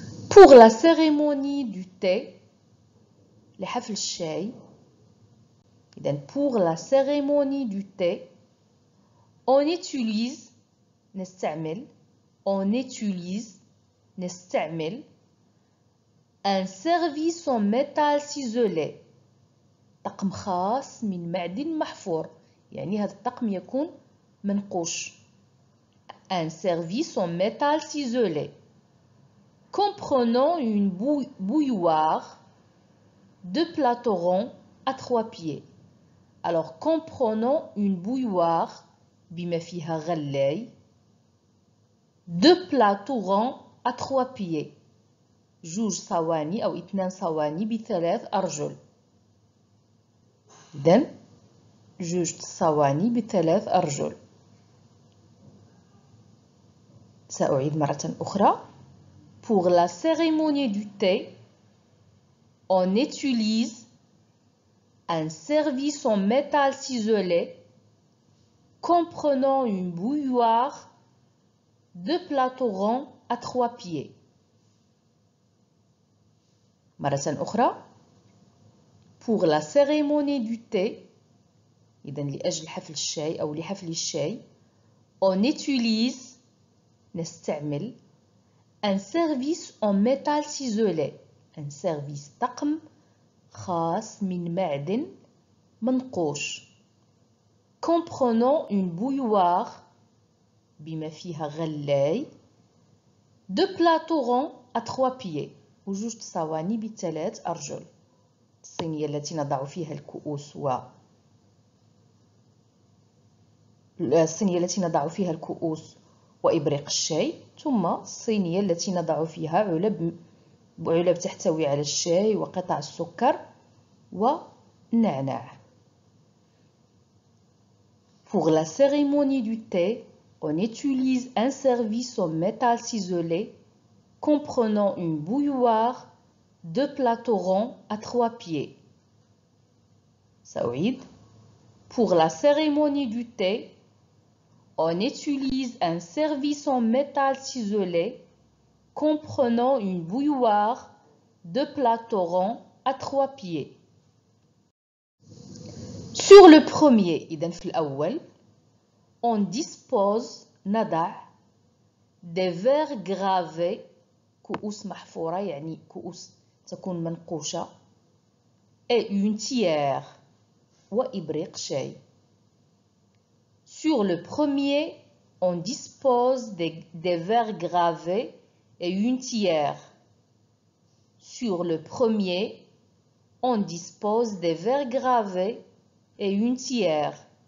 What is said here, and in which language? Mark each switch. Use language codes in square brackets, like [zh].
[fr] Pour la cérémonie du thé, [ar] لحفل الشاي, [fr] pour la cérémonie du thé, on utilise un service en métal ciselé. [ar] طقم خاص من معدن محفور, يعني هذا الطقم يكون منقوش. [fr] Un service en métal ciselé comprenant une bouilloire, deux plateaux ronds à 3 pieds. Alors, comprenant une bouilloire, [ar] بما فيها غلاي, [fr] deux plateaux ronds à 3 pieds. [ar] جوج صواني أو 2 صواني ب3 أرجل. إذن جوج صواني ب3 أرجل. سأعيد مرة أخرى. [fr] Pour la cérémonie du thé, on utilise un service en métal ciselé comprenant une bouilloire, deux plateaux ronds à 3 pieds. [ar] مرة أخرى. [fr] Pour la cérémonie du thé, [ar] إذن لأجل حفل الشاي أو لحفل الشاي, [fr] on utilise [ar] نستعمل [fr] un service en métal ciselé. Un service [ar] طقم خاص من معدن منقوش. [fr] Comprenant une bouilloire [ar] بما فيها غلاي. [fr] Deux plateaux ronds à 3 pieds. [ar] وجوج صواني بثلاث أرجل. الصينية التي نضع فيها الكؤوس وإبريق الشاي، ثم الصينية التي نضع فيها علب تحتوي على الشاي وقطع السكر والنعناع. [fr] Pour la cérémonie du thé, on utilise un service en métal ciselé comprenant une bouilloire, 2 plateaux ronds à 3 pieds. [ar] سأعيد. [fr] Pour la cérémonie du thé, on utilise un service en métal ciselé comprenant une bouilloire, 2 plateaux ronds à 3 pieds. Sur le premier, [ar] إذن في الأول, [fr] on dispose [ar] نضع [fr] des verres gravés [ar] كؤوس محفورة يعني كؤوس تكون منقوشة [fr] et une théière [ar] وإبريق شاي. [fr] Sur le premier, on dispose des verres gravés et une théière. Sur le premier, on dispose des verres gravés et une théière.